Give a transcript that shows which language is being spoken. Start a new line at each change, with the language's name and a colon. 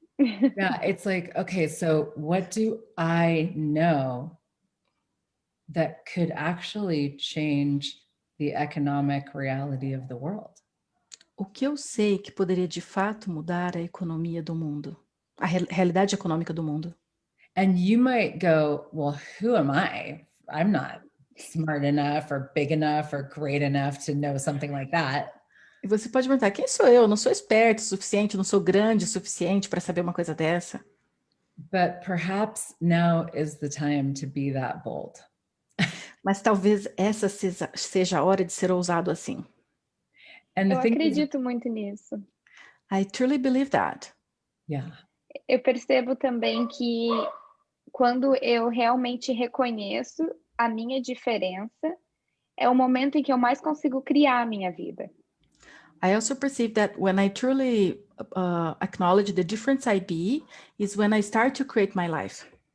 English: Yeah, it's like, okay, so what do I know that could actually change the economic reality of the world?
Portuguese: O que eu sei que poderia de fato mudar a economia do mundo, a realidade econômica do mundo?
English: And you might go, well, who am I? I'm not smart enough or big enough or great enough to know something like that.
Portuguese: E você pode perguntar, quem sou eu? Não sou esperto o suficiente, não sou grande o suficiente para saber uma coisa dessa.
English: But perhaps now is the time to be that bold.
Portuguese: Mas talvez essa seja a hora de ser ousado assim.
English: And
Portuguese: Eu
English: the thing is,
Portuguese: acredito muito nisso.
English: I truly believe that. yeah,
Portuguese: Eu percebo também que quando eu realmente reconheço a minha diferença, é o momento em que eu mais consigo criar a minha vida.
English: I also perceive that when I truly acknowledge the difference I be, is when I start to create my life.